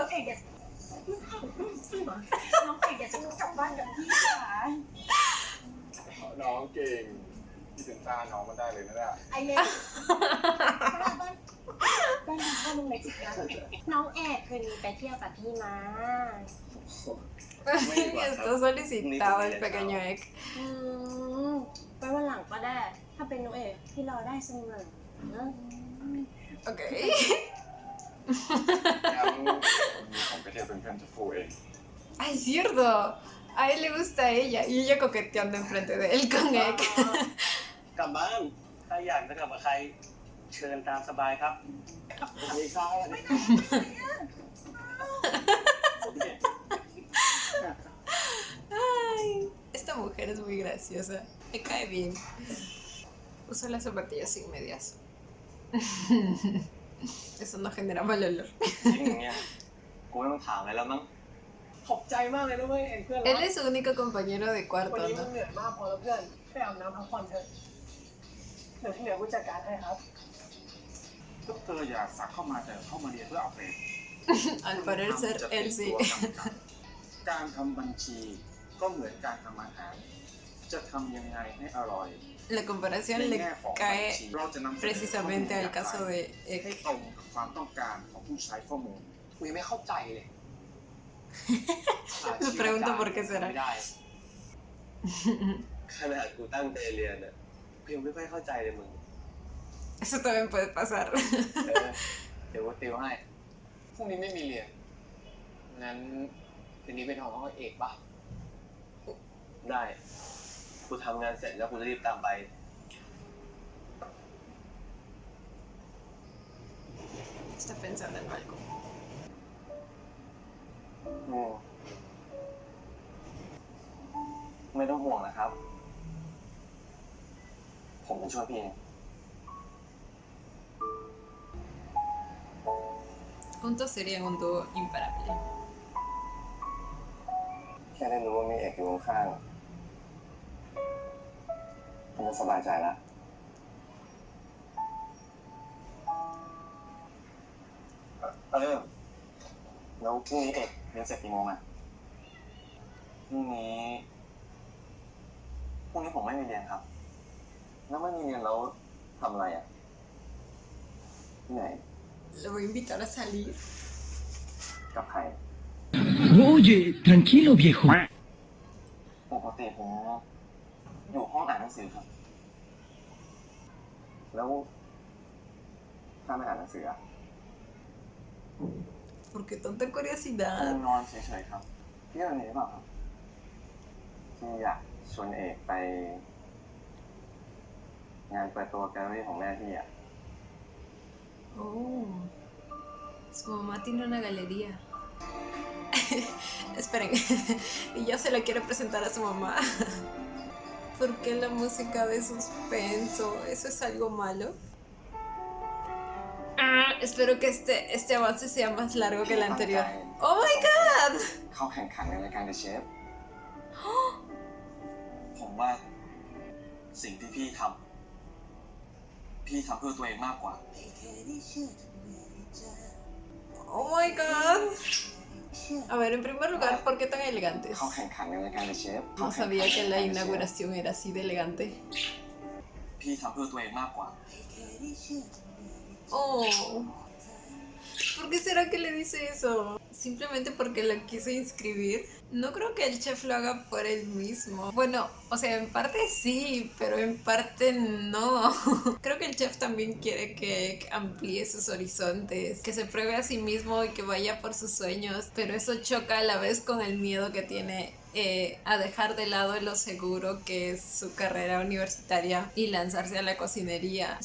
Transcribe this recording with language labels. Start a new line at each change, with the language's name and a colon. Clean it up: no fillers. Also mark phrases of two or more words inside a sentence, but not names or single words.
Thai: เอกอยากน้องเอกอยากจะกลับบ้านกับพี่ค่ะ ๆน้องเก่งพี่ถึงต้านน้องมาได้เลยนะเนี่ย ไอเล็กบ้านพ่อลุงเล็กสิคะน้องเอกคืนนี้ไปเที่ยวกับพี่มา
Spanish: Está solicitado el pequeño Ek.
Thai: ไปวันหลังก็ได้ ถ้าเป็นน้องเอกพี่รอได้เสมอนะ Ok. งั้นผมไปเที่ยวเป็นเพื่อนจะฟูเอง
Spanish: ¡Ay, cierto! A él le gusta a ella y ella coqueteando enfrente de él con Ek.
Thai: กลับบ้าน ถ้าอยากจะกลับกับใคร เชิญตามสบายครับสวัสดีครับ
Spanish: Ay, esta mujer es muy graciosa. Me cae bien. Usa las zapatillas sin medias. Eso no genera mal olor.
Thai: จริงอย่างเงี้ย กูไม่ต้องถามอะไรแล้วมั้ง ขอบใจมากเลยนะเว้ยเอ็นเพื่อน
Spanish: Él es su único compañero de
Thai: วัน
Spanish: cuarto,
Thai: นี้มึง
Spanish: ¿no?
Thai: เหนื่อยมากพอแล้วเพื่อนไปอาบน้ำพักผ่อนเถอะเดี๋ยวที่เหลือกูจัดการให้ครับ พวกเธออย่าสักเข้ามาแต่เข้ามาเรียนเพื่อเอาเปรต
Spanish: Al parecer, él sí.
Thai: การทำบัญชีก็เหมือนการทำอาหาร จะทำยังไงให้อร่อย
Spanish: La comparación
Thai: ใน
Spanish: le
Thai: แง่ของบัญ
Spanish: cae
Thai: ชีเราจะนำเสนอ
Spanish: precisamente al caso de
Thai: ให้
Spanish: Ek.
Thai: ตรงกับความต้องการของผู้ใช้ข้อมูล กูยังไม่เข้าใจเลย
Spanish: Me pregunto por qué será.
Thai: ไม่ได้ ขนาดกูตั้งใจเรียนอ่ะกูยังไม่ค่อยเข้าใจเลยมึง
Spanish: Eso también puede pasar.
Thai: เดี๋ยวกูติวให้ พรุ่งนี้ไม่มีเรียน งั้นคืนนี้ไปนอนห้องเอกปะได้ กูทำงานเสร็จแล้วกูจะรีบตามไป
Spanish: Está pensando en algo.
Thai: ไม่ต้องห่วงนะครับ ผมจะช่วยพี่เอง
Spanish: Juntos serían un dúo imparable.
Thai: แค่ได้รู้ว่ามีเอกอยู่ข้างๆผมก็สบายใจแล้ว แล้วพรุ่งนี้เอกเรียนเสร็จกี่โมงอ่ะ พรุ่งนี้ผมไม่มีเรียนครับ แล้วไม่มีเรียนแล้วทำอะไรอ่ะ ที่ไหน
Spanish: Lo voy a invitar a salir.
Thai: กับใคร
Spanish: Oye, tranquilo, viejo.
Thai: ปกติผมอยู่ห้องอ่านหนังสือครับ แล้วถ้าไม่อ่านหนังสืออ่ะ
Spanish: ¿Por qué tanta curiosidad?
Thai: นอนเฉยๆครับ พี่อะไรหรือเปล่าครับที่อยากชวนเอกไป งานเปิดตัวแกลเลอรี่ของแม่พี่อ่ะ
Spanish: Oh, su mamá tiene una galería. Esperen, y ya se la quiere presentar a su mamá. ¿Por qué la música de suspenso? ¿Eso es algo malo? Espero que este avance sea más largo que el anterior.
English: ¡Oh my god!
Thai: เข้าแข่งขันในรายการ The Chef ผมว่าสิ่งที่พี่ทำเพื่อตัวเองมากกว่า
English: ¡Oh my god!
Spanish: A ver, en primer lugar, ¿por qué tan elegantes?
Thai: เขาแข่งขันกันในการเป็นเชฟ
Spanish: No sabía que la inauguración era así de elegante.
Thai: พี่ทำเพื่อตัวเองมากกว่า
Spanish: Oh. ¿Por qué será que le dice eso? Simplemente porque lo quiso inscribir. No creo que el chef lo haga por él mismo. Bueno, o sea, en parte sí, pero en parte no. Creo que el chef también quiere que amplíe sus horizontes, que se pruebe a sí mismo y que vaya por sus sueños, pero eso choca a la vez con el miedo que tiene a dejar de lado lo seguro que es su carrera universitaria y lanzarse a la cocinería.